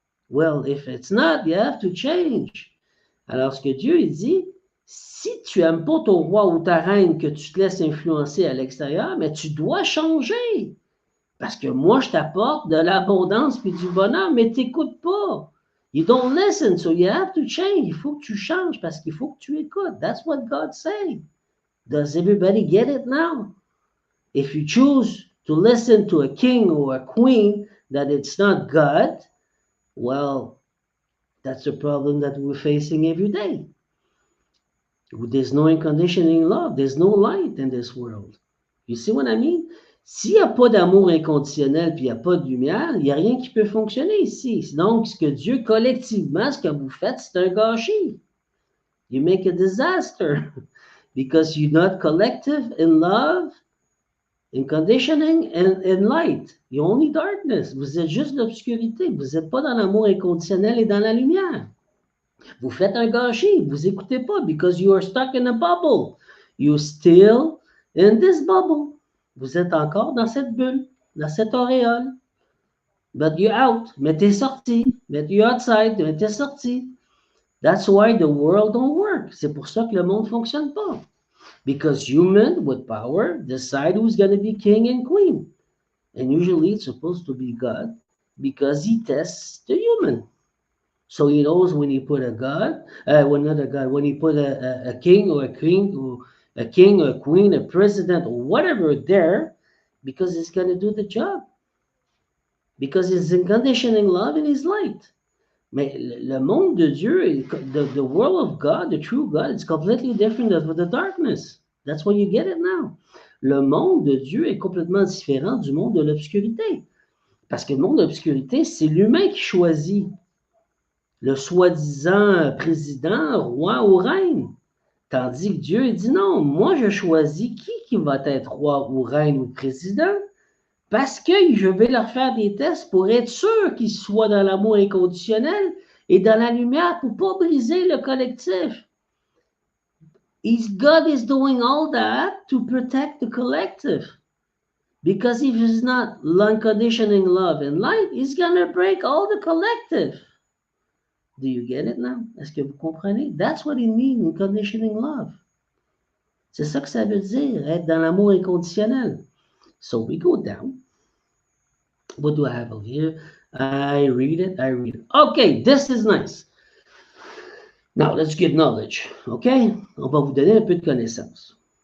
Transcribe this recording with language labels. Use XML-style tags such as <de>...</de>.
<en>Well, if it's not, you have to change.</en> <fr>Alors, ce que Dieu il dit, si tu n'aimes pas ton roi ou ta reine, que tu te laisses influencer à l'extérieur, mais tu dois changer. Parce que moi, je t'apporte de l'abondance puis du bonheur, mais tu n'écoutes pas.</fr> <en>You don't listen, so you have to change.</en> <fr>Il faut que tu changes parce qu'il faut que tu écoutes.</fr> <en>That's what God said. Does everybody get it now? If you choose to listen to a king or a queen that it's not God, well, that's a problem that we're facing every day. There's no unconditioning love. There's no light in this world. You see what I mean?</en> <fr>S'il n'y a pas d'amour inconditionnel puis il n'y a pas de lumière, il n'y a rien qui peut fonctionner ici. Donc, ce que Dieu, collectivement, ce que vous faites, c'est un gâchis.</fr> <en>You make a disaster because you're not collective in love, in conditioning, and in light. You're only darkness.</en> <fr>Vous êtes juste l'obscurité. Vous n'êtes pas dans l'amour inconditionnel et dans la lumière. Vous faites un gâchis. Vous n'écoutez pas</fr> <en>because you are stuck in a bubble. You're still in this bubble.</en> <fr>Vous êtes encore dans cette bulle, dans cette auréole.</fr> <en>But you're out.</en> <fr>Mais t'es sorti.</fr> <en>But you're outside. Mais t'es sorti. That's why the world don't work.</en> <fr>C'est pour ça que le monde ne fonctionne pas.</fr> <en>Because humans with power decide who's going to be king and queen. And usually it's supposed to be God because he tests the human. So he knows when he put a God, when he put a king or a queen, or a king or a queen, a president or whatever there, because it's going to do the job. Because it's in conditioning love and his light.</en> <fr>Mais le monde de Dieu,</fr> <en>the world of God, the true God, it's completely different than the darkness. That's why you get it now.</en> <fr>Le monde de Dieu est complètement différent du monde de l'obscurité. Parce que le monde de l'obscurité, c'est l'humain qui choisit le soi-disant président, roi ou reine. Tandis que Dieu dit non, moi je choisis qui va être roi ou reine ou président. Parce que je vais leur faire des tests pour être sûr qu'ils soient dans l'amour inconditionnel et dans la lumière pour ne pas briser le collectif.</fr> <en>God is doing all that to protect the collective. Because if he's not unconditioning love and light, he's going to break all the collective. Do you get it now?</en> <fr>Est-ce que vous comprenez?</fr> <en>That's what it means, unconditioning love.</en> <fr>C'est ça que ça veut dire, être dans l'amour inconditionnel.</fr> <en>So we go down. What do I have over here? I read it. Okay, this is nice. Now, let's get knowledge, okay?</en> <fr>On va vous donner un peu de connaissances.</fr>